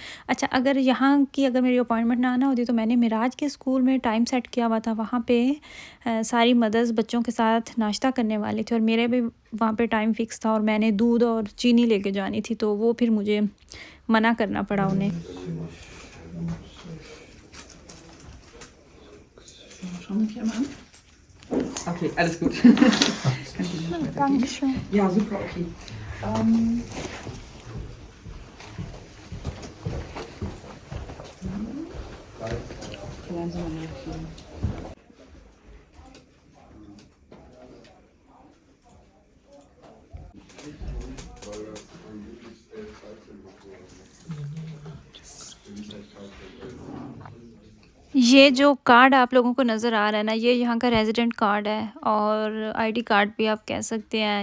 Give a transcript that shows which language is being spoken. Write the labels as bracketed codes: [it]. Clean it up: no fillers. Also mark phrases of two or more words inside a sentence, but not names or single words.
[hi] अच्छा, अगर मेरी अपॉइंटमेंट ना आना होती तो मैंने मिराज के स्कूल में टाइम सेट किया हुआ था। वहाँ पे सारी मदर्स बच्चों के साथ नाश्ता करने वाली थी और मेरे भी वहाँ पे टाइम फ़िक्स था और मैंने दूध और चीनी लेके जानी थी, तो वो फिर मुझे मना करना पड़ा उन्हें। [de] Okay, alles gut. Dankeschön. Ja, super, okay. Lernen Sie mal nachschauen. [hi] ये जो कार्ड आप लोगों को नज़र आ रहा है ना, ये यहाँ का [en] resident card [hi] है और [en] ID card [hi] भी आप कह सकते हैं।